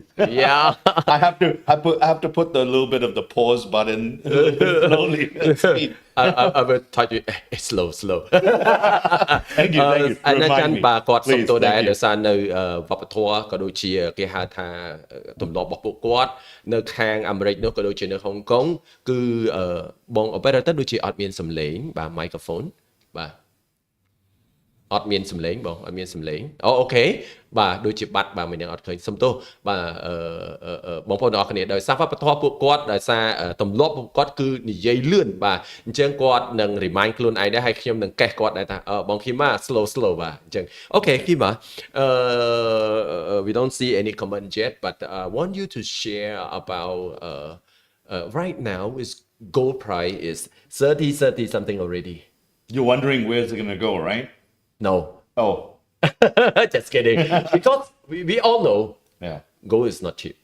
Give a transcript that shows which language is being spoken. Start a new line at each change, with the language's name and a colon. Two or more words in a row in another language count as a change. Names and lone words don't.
English: yeah I have to put the little bit of the pause button slowly I will touch you slow thank you
Khmer: អាណាចាន់បាទគាត់សុំទោសដែរដោយសារនៅវប្បធម៌ក៏ដូចជាគេហៅថាទម្លាប់របស់ពួកគាត់នៅខាងអាមេរិកនោះក៏ដូចជានៅ ហុងកុងគឺបង operator ដូចជាអត់មានសំឡេងបាទ microphone បាទអត់មានសំឡេងបងអត់មានសំឡេងអូខេ បាទដូចជាបាត់បាទមិននឹងអត់ឃើញសុំទោសបាទបងប្អូនទាំងអស់គ្នាដោយសារវប្បធម៌ពួកគាត់ដោយសារទម្លាប់ពួកគាត់គឺនិយាយលឿនបាទអញ្ចឹងគាត់នឹង remind ខ្លួនឯងដែរហើយខ្ញុំនឹងកេះគាត់ដែរថាបង Kima slow បាទអញ្ចឹងអូខេ
English: Kima we don't see any comment yet but I want you to share about right now is gold price is 30 something already you're wondering where's it going to go right no oh just kidding because we all know gold is not cheap